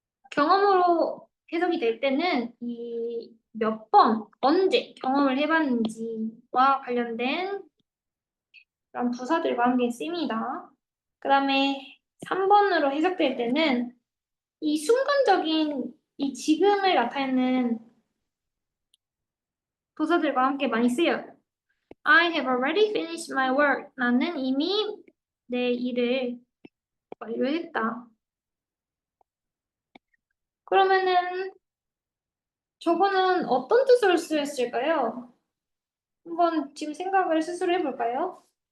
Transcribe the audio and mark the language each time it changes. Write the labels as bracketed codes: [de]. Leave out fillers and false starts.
[ko] 경험으로 해석이 될 때는 이 몇 번, 언제 경험을 해봤는지와 관련된 그런 부사들과 함께 쓰입니다. 그 다음에 3번으로 해석될 때는 이 순간적인 이 지금을 나타내는 부사들과 함께 많이 쓰여요. [en] I have already finished my work. [ko] 나는 이미 내 일을 완료했다. 그러면은 저거는 어떤 뜻으로 쓰였을까요? 한번 지금 생각을 스스로 해볼까요?